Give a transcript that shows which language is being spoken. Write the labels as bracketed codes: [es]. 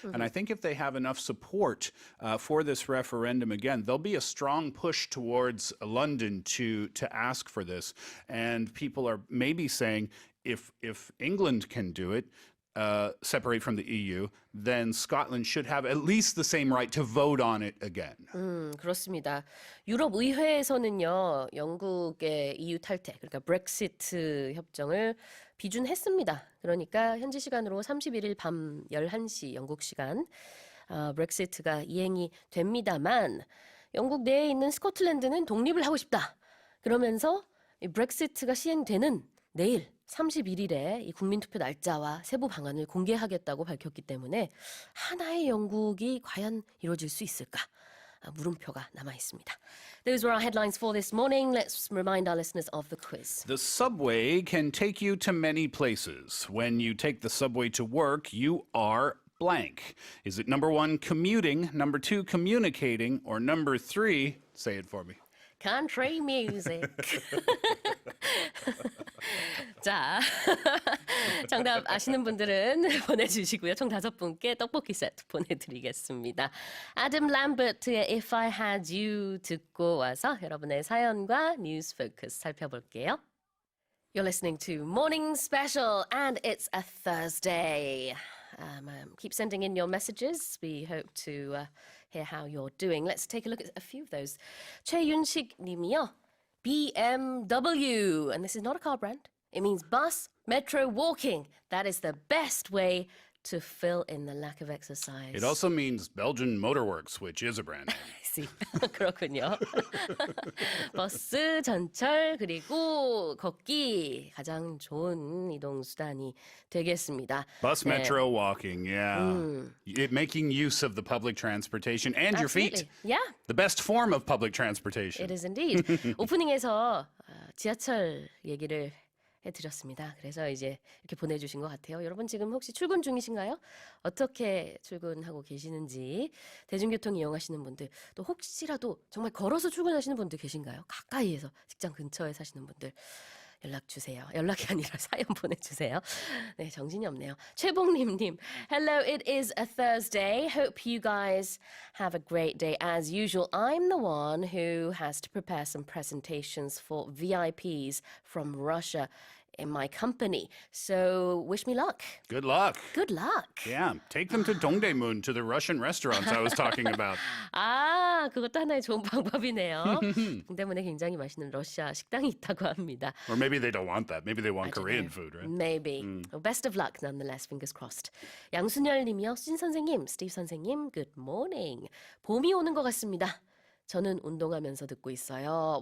[en] And I think if they have enough support for this referendum again, there'll be a strong push towards London to ask for this. And people are maybe saying, if England can do it, separate from the EU, then Scotland should have at least the same right to vote on it again. [ko] 그렇습니다. 유럽 의회에서는요, 영국의 EU 탈퇴, 그러니까 브렉시트 협정을 비준했습니다. 그러니까 현지 시간으로 31일 밤 11시 영국 시간 브렉시트가 이행이 됩니다만 영국 내에 있는 스코틀랜드는 독립을 하고 싶다. 그러면서 이 브렉시트가 시행되는 내일 31일에 이 국민투표 날짜와 세부 방안을 공개하겠다고 밝혔기 때문에 하나의 영국이 과연 이루어질 수 있을까? 물음표가 남아 있습니다. [en] Those were our headlines for this morning. Let's remind our listeners of the quiz. The subway can take you to many places. When you take the subway to work, you are blank. Is it number 1, commuting, number 2, communicating, or number 3, say it for me. Country music. [ko] 자, 정답 아시는 분들은 보내주시고요. 총 5분께 떡볶이 세트 보내드리겠습니다. Adam Lambert의 If I Had You 듣고 와서 여러분의 사연과 뉴스 포커스 살펴볼게요. [en] You're listening to Morning Special and it's a Thursday. Keep sending in your messages. We hope to hear how you're doing. Let's take a look at a few of those. [ko] 최윤식 님이요. BMW. [en] And this is not a car brand. It means bus, metro, walking. That is the best way to fill in the lack of exercise. It also means Belgian Motorworks, which is a brand name. I see. 그렇군요. [ko] 버스, 전철, 그리고 걷기 가장 좋은 이동 수단이 되겠습니다. [en] Bus, metro, walking, yeah. Making use of the public transportation and your feet. Yeah. The best form of public transportation. It is indeed. [ko] 오프닝에서 지하철 얘기를 해드렸습니다. 그래서 이제 이렇게 보내주신 것 같아요. 여러분 지금 혹시 출근 중이신가요? 어떻게 출근하고 계시는지 대중교통 이용하시는 분들 또 혹시라도 정말 걸어서 출근하시는 분들 계신가요? 가까이에서 직장 근처에 사시는 분들 연락 주세요. 연락이 아니라 사연 보내주세요. 네, 정신이 없네요. [en] 최봉림님, Hello, it is a Thursday. Hope you guys have a great day as usual. I'm the one who has to prepare some presentations for VIPs from Russia in my company. So wish me luck. Good luck. Good luck. Yeah, take them to Dongdaemun, to the Russian restaurants I was talking about. [ko] 아, 그것도 하나의 좋은 방법이네요. 동대문에 굉장히 맛있는 러시아 식당이 있다고 합니다. [en] Or maybe they don't want that. Maybe they want Korean food, right? Maybe. Well, best of luck nonetheless. Fingers crossed. 양순열 님이요. [ko] 신 선생님, 스티브 선생님, good morning. 봄이 오는 것 같습니다. 저는 운동하면서 듣고 있어요.